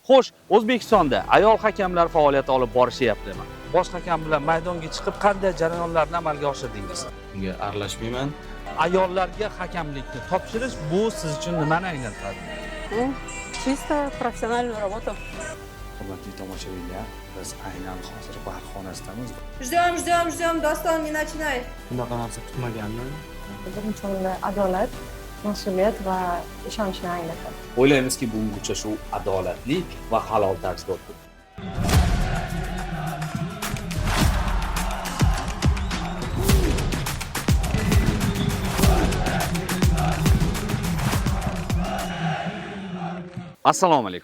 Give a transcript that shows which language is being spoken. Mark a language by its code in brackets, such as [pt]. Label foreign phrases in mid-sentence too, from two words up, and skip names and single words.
[uz] Xo'sh, O'zbekistonda ayol hakamlar faoliyati olib borishyaptimi? Bosh hakam bilan maydonga chiqib qanday jarayonlarni amalga oshirdingiz? Bunga aralashmayman. Ayollarga hakamlikni topshirish bu siz uchun nimani anglatadi? [ru] Чисто профессиональную работу. [uz] Hurmatli tomoshabinlar, biz aynan hozir bar xonasidamiz. [ru] Ждем, Doston, не начинай. [uz] Bunaqa narsa kutmaganman. Birinchi o'rinda adolat, mas'uliyat va ishonchni anglatadi. O'ylaymizki, bugungi uchrashuv adolatli va halol tarzda o'tdi. Assalomu alaykum.